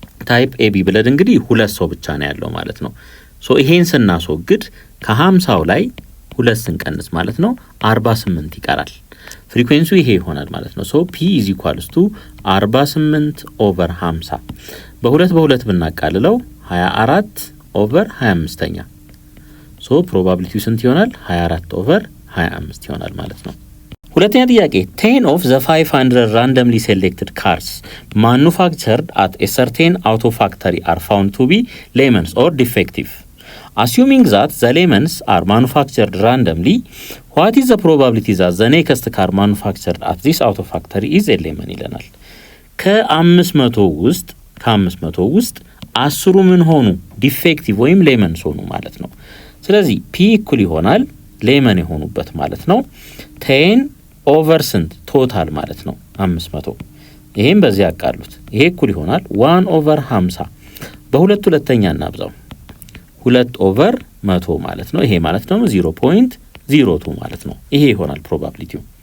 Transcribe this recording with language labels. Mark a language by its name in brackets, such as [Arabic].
[English] type AB blood [Amharic] እንግዲህ ሁለት ሰው ብቻ ነው ያለው ማለት ነው ሶ ይሄን ስናስወግድ ከ50ው ላይ 2 ስንቀንስ ማለት ነው 48 ይቀራል ፍሪኩዌንሲው ይሄ ይሆናል ማለት ነው ሶ P = 48 over 50 በሁለት ብናቃልለው 24 over 25ኛ ሶ ፕሮባቢሊቲው ስንት ይሆናል 24 over 25 ይሆናል ማለት ነው ሁለተኛ ጥያቄ [English] 10 of the 500 randomly selected cars manufactured at a certain auto factory are found to be lemons or defective. Assuming that the lemons are manufactured randomly, what is the probability that the next car manufactured at this auto factory is a lemon [Amharic] ይለናል። ከ500 ውስጥ 10 ምን ሆኑ ዲፌክቲቭ ወይም ሌመንስ ሆኑ ማለት ነው። ስለዚህ ፒ ኢኩል ይሆናል ሌመን የሆኑበት ማለት ነው 10 ኦቨር ስንት ቶታል ማለት ነው 500። ይሄን በዚህ ያቃሉት ይሄ ኢኩል ይሆናል 1 ኦቨር 50 በሁለት ሁለተኛ እናብዛው 2 ኦቨር 100 ማለት ነው። ይሄ ማለት ነው 0.02 ማለት ነው። ይሄ ይሆናል ፕሮባቢሊቲው።